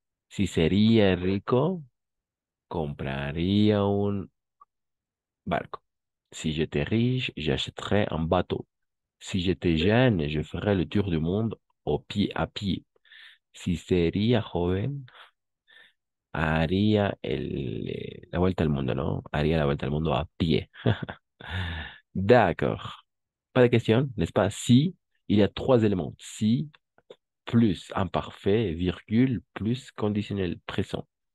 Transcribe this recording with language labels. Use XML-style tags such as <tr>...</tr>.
<es>Si sería rico, compraría un barco.</es> <fr>Si j'étais riche, j'achèterais un bateau. Si j'étais jeune, je ferais le tour du monde à pied.</fr> <es>Si sería joven, haría la vuelta al mundo, ¿no? Haría la vuelta al mundo a pie.</es> <fr>D'accord. Pas de question, n'est-ce pas? Si, il y a trois éléments. Si, plus imparfait, virgule, plus conditionnel présent.</fr>